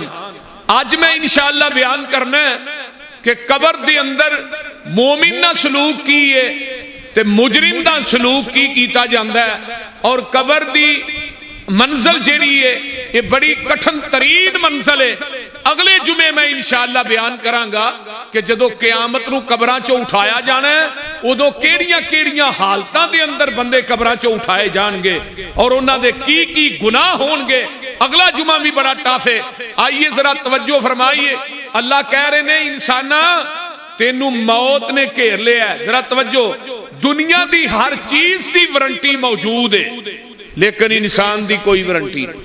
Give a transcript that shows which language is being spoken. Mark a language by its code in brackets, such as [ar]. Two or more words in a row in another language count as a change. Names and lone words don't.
[pa] آج میں انشاءاللہ بیان کرنا ہے کہ قبر دے اندر مومن نہ سلوک کی ہے تے مجرم دا سلوک کی کیتا جاندہ ہے، اور قبر دی منزل جیڑی ہے [ur] یہ بڑی کٹھن ترین منزل ہے۔ [pa] اگلے جمعے میں انشاءاللہ بیان کرانگا کہ جدو قیامت نو قبراں چو اٹھایا جانا ہے ادو کیڑیاں کیڑیاں حالتاں دے اندر بندے قبراں چو اٹھائے جان گے اور انہاں دے کی گناہ ہون گے۔ اگلا جمعہ بھی بڑا ٹاف ہے۔ [ur] آئیے ذرا توجہ فرمائیے، [pa] اللہ کہہ رہے ہیں انسانا تینوں موت نے گھیر لیا ہے۔ ذرا توجہ، دنیا دی ہر چیز دی وارنٹی موجود ہے لیکن انسان دی کوئی وارنٹی نہیں۔